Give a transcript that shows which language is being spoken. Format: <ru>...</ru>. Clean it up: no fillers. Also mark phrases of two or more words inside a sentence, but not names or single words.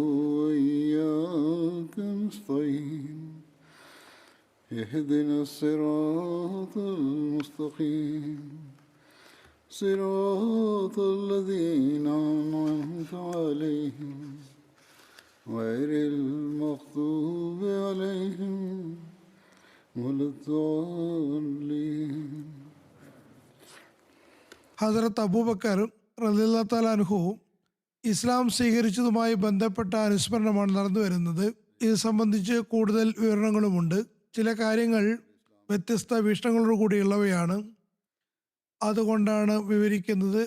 <ar>وإياك نستعين اهدنا الصراط المستقيم صراط الذين أنعمت عليهم غير المغضوب عليهم ولا الضالين.</ar> <ml>ഹസ്രത്ത് അബൂബക്കർ</ml> <ar>رضي الله تعالى عنه</ar> <ml>ഇസ്ലാം സ്വീകരിച്ചതുമായി ബന്ധപ്പെട്ട അനുസ്മരണമാണ് നടന്നു വരുന്നത്. ഇത് സംബന്ധിച്ച് കൂടുതൽ വിവരണങ്ങളുമുണ്ട്. ചില കാര്യങ്ങൾ വ്യത്യസ്ത വീക്ഷണങ്ങളോട് കൂടിയുള്ളവയാണ്, അതുകൊണ്ടാണ് വിവരിക്കുന്നത്.</ml>